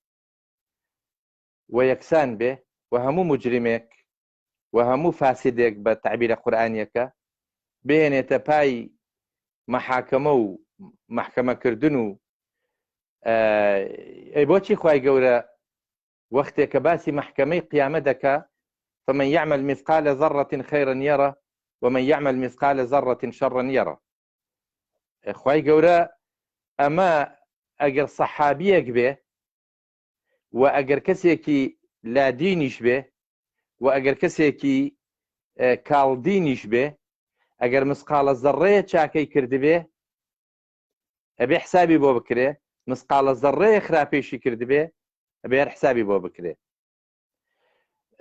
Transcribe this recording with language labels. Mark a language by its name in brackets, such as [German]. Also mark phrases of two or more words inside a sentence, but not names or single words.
[Central Kurdish] و یەکسان بێ و هەموو مجرمێک و هەموو فاسدێک بە تعبیرە قورئانیەکە بێنێتە پای مەحاکەمە و محکەمەکردن و ئەی بۆچی خوای گەورە وەختێک کە باسی محکەمەی قیامە دەکا [Arabic] فمن يعمل مثقال ذرة خيرا يرى ومن يعمل مثقال ذرة شرا يرى. [Central Kurdish] خوای گەورە ئەمە ئەگەر سەحابیەک بێ و ئەگەر کەسێکی لادینیش بێ و ئەگەر کەسێکی کاڵدینیش بێ، ئەگەر مسقالە زەڕەیە چاکەی کردبێ ئەبێ حسابی بۆ بکرێ، مسقالە زەڕەیە خراپێشی کردبێ ئەبێ حسابی بۆ بکرێ.